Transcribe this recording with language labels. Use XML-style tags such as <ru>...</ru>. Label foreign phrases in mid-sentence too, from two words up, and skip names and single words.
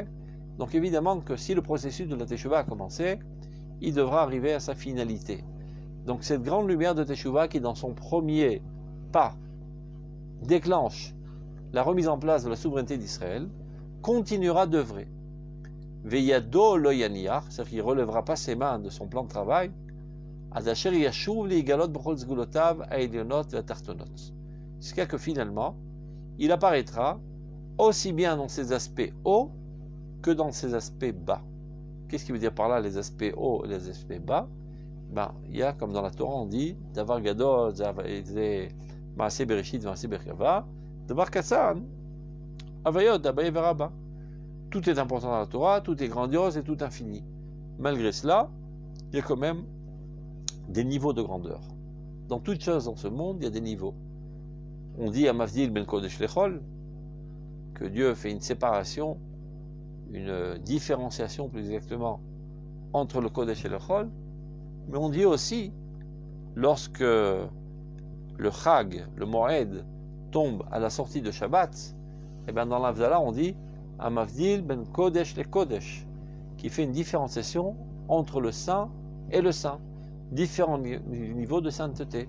<fr>Donc évidemment que si le processus de la Teshuvah a commencé, il devra arriver à sa finalité. Donc cette grande lumière de Teshuvah qui dans son premier pas déclenche la remise en place de la souveraineté d'Israël, continuera d'œuvrer.</fr> <he>וידו לא יניח,</he> <fr>c'est-à-dire qu'il ne relèvera pas ses mains de son plan de travail,</fr> <he>עד אשר ישוב לגלות בכל סגולותיו העליונות והתחתונות.</he> <fr>Jusqu'à que finalement, il apparaîtra aussi bien dans ses aspects hauts que dans ses aspects bas. Qu'est-ce qui veut dire par là les aspects hauts et les aspects bas? Il y a, comme dans la Torah, on dit,</fr> <he>דבר גדול מעשה בראשית מעשה מרכבה דבר קטן הוויות אביי ורבא.</he> <fr>Tout est important dans la Torah, tout est grandiose et tout infini. Malgré cela, il y a quand même des niveaux de grandeur. Dans toute chose dans ce monde, il y a des niveaux. On dit à</fr> <he>מבדיל בין קודש לחול</he> <fr>que Dieu fait une séparation, une différenciation plus exactement entre le Kodesh et le Chol, mais on dit aussi lorsque le Chag, le Moed, tombe à la sortie de Shabbat, et bien dans l'Avdallah on dit</fr> <he>המבדיל בין קודש לקודש,</he> <fr>qui fait une différenciation entre le saint et le saint, différents niveaux de sainteté.</fr>